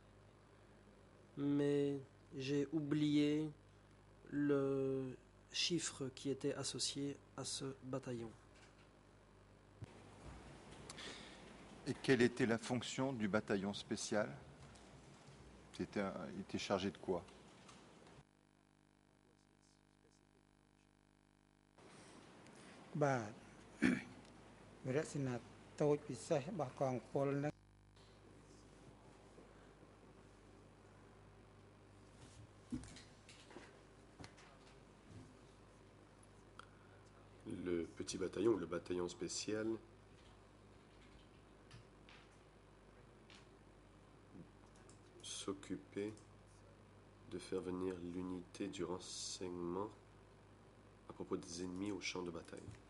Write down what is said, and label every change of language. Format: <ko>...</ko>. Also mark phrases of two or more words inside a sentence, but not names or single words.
<fr>Mais j'ai oublié le chiffre qui était associé à ce bataillon. Et quelle était la fonction du bataillon spécial? Il était chargé de quoi? Bah,</fr> <km>វិរៈសេនាតូចពិសេសរបស់កងពលនឹង</km> <fr>Le petit bataillon, ou le bataillon spécial, s'occupait de faire venir l'unité du renseignement à propos des ennemis au champ de bataille.</fr>